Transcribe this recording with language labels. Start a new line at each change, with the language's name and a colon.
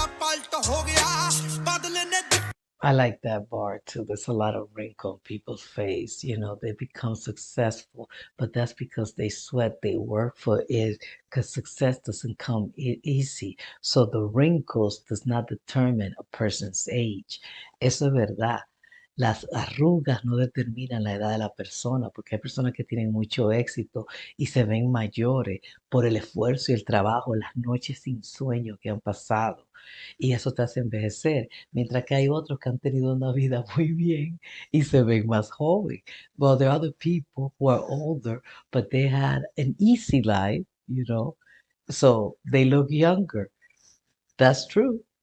English: I like that bar too. There's a lot of wrinkle on people's face. You know, they become successful, but that's because they sweat, they work for it, because success doesn't come easy. So the wrinkles does not determine a person's age.
Spanish: Eso es verdad. Las arrugas no determinan la edad de la persona, porque hay personas que tienen mucho éxito y se ven mayores por el esfuerzo y el trabajo, las noches sin sueño que han pasado. Y eso te hace envejecer, mientras que hay otros que han tenido una vida muy bien y se ven más jóvenes.
English: Well, there are other people who are older, but they had an easy life, you know, so they look younger. That's true.